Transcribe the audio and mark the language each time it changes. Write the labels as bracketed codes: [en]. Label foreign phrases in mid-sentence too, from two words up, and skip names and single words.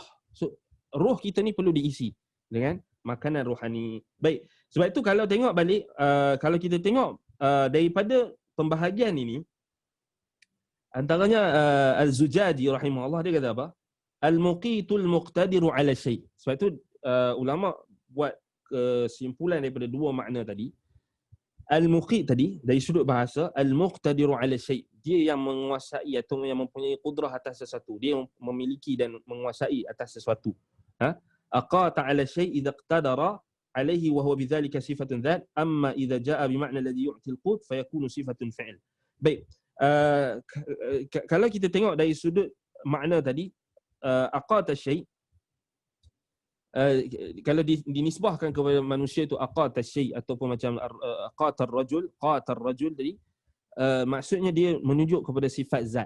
[ms] So, roh kita ni perlu diisi dengan makanan rohani. Baik. Sebab itu kalau tengok balik, kalau kita tengok daripada pembahagian ini, antaranya Al-Zujadi rahimahullah, dia kata apa? [ar] المقيت المقتدر على شيء'. [ms] Sebab itu ulama buat kesimpulan daripada dua makna tadi. Al-muqit tadi dari sudut bahasa, [ar] المقتدر على شيء', [ms] dia yang menguasai atau yang mempunyai qudrah atas sesuatu, dia memiliki dan menguasai atas sesuatu. [ar] أقات على شيء إذا اقتدر عليه وهو بذلك صفة ذات, أما إذا جاء بمعنى الذي يعطي القوت فيكون صفة فعل. [ms] Baik. Kalau kita tengok dari sudut makna tadi, [ar] أقات شيء', [ms] kalau dinisbahkan kepada manusia itu [ar] أقات شيء' [ms] ataupun macam [ar] قات رجل [ms] tadi, maksudnya dia menunjuk kepada sifat zat.